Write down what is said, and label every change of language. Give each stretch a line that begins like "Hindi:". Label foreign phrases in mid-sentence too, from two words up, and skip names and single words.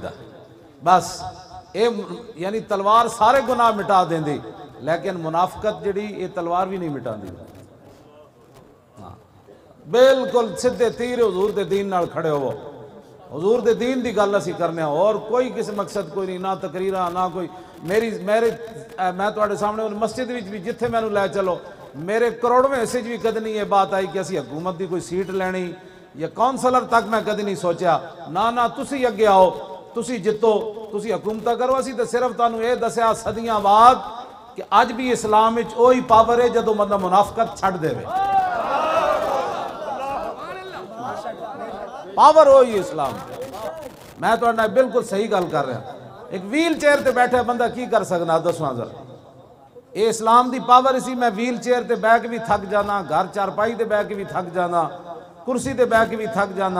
Punjabi: بس یعنی تلوار سارے گناہ مٹا دیں دی، لیکن منافقت جڑی یہ تلوار بھی نہیں مٹا دی. بالکل سدھے تیر حضور دے دین نال کھڑے ہو. حضور دے دین دی گل اسی کرنے ہو، اور کوئی کسی مقصد کوئی نہیں، نہ تقریرہ نہ کوئی. میں تواڈے سامنے مسجد وچ بھی جتھے مینوں لے چلو، میرے کروڑویں حصے بھی کدی نہیں یہ بات آئی کہ اسی حکومت دی کوئی سیٹ لینی یا کونسلر تک میں کدی نہیں سوچیا. نہ تسی اگے آؤ، تسی جتو، تسی حکومت کرو. اسی تے صرف تانوں یہ دسیا صدیاں بعد کہ اج بھی اسلام وچ وہی پاور ہے جدوں بندہ منافقت چھڈ دے. پاور ہوئی اسلام. میں تو بالکل صحیح گل کر رہا. ایک ویل چیئر تے بیٹھے بندہ کی کر سکنا دسواں ذرا. اے اسلام دی پاور اسی. میں ویل چیئر تے بیٹھ کے بھی تھک جانا، گھر چارپائی تے بیٹھ کے بھی تھک جانا، کرسی تے بیٹھ کے بھی تھک جانا.